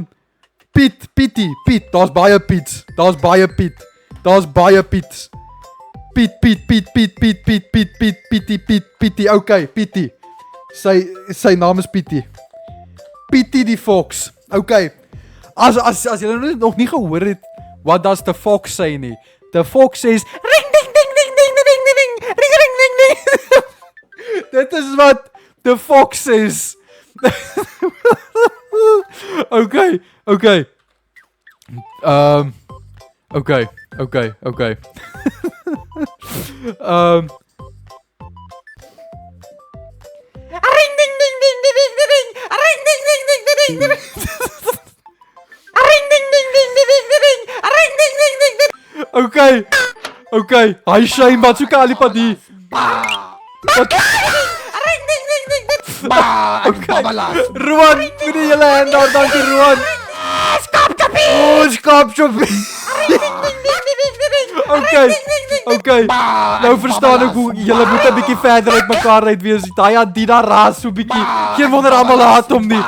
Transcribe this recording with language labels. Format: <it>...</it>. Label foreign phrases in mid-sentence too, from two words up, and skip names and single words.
<af>Pietie. Daar's baie Piets. Pietie. Okay, Pietie. Sy naam is Pietie. Pietie die fox. Okay. As julle nog nie gehoor het</af> <en>what does the fox say</en> <af>nie.</af> <en>The fox says ring ding ding ding ding ding ding ring ring ding ding.</en> <af>Dit is wat</af> <en>the fox says.</en> <af>Okay. Okay.</af> <en>Ring ding ding ding ding ding ding. Ring ding ding ding ding ding. Ring ding ding ding ding ding. Ring ding ding ding ding. Okay.</en> <af>Hy shame wat soek alipadi.</af> <en>Ring ding ding ding ding.</en> <af>Roan, moet jy julle hand daar, dankie Roan. Skaap choppie. Okay. Nou verstaan ek hoe julle moet 'n bietjie verder uit mekaar uit wees. Daai Adina raas so bietjie. Geen wonder almal haat hom nie.</af>